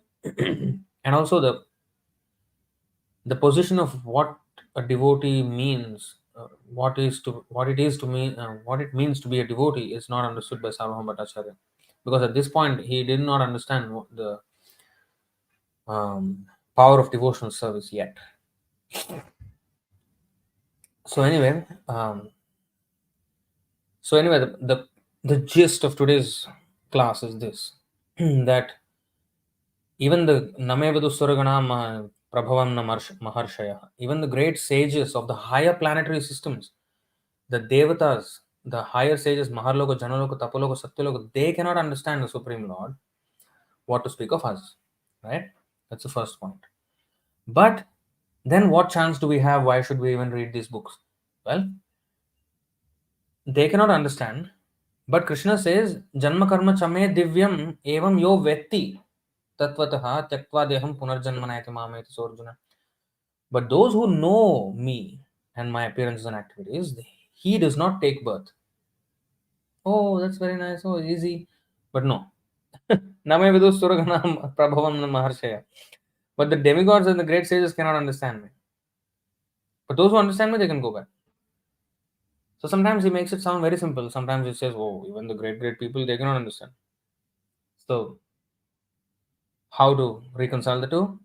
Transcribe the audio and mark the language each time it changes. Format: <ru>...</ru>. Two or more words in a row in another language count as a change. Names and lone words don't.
<en>And also, the position of what a devotee means, what it means to be a devotee is not understood by Sarvabhauma Bhattacharya, because at this point he did not understand what the power of devotional service yet. So anyway, the gist of today's class is this: that even the</en> <sa>Name Viduḥ sura-gaṇāḥ prabhavaṁ maharṣayaḥ,</sa> <en>even the great sages of the higher planetary systems, the devatas, the higher sages, Maharloka, Janaloka, Tapaloka, Satyaloka, they cannot understand the Supreme Lord. What to speak of us, right? That's the first point. But then what chance do we have? Why should we even read these books? Well, they cannot understand. But Krishna says,</en> <sa>Janma karma chame divyam evam yo vetti tattvataha tyaktva deham punarjanmanayati mameti sorjuna.</sa> <en>But those who know me and my appearances and activities, he does not take birth. Oh, that's very nice. Oh, easy. But no.</en> <sa>Name viduḥ sura-gaṇāḥ prabhavaṁ maharṣayaḥ.</sa> <en>But the demigods and the great sages cannot understand me. But those who understand me, they can go back. So sometimes he makes it sound very simple. Sometimes he says, oh, even the great people, they cannot understand. So, how to reconcile the two?</en>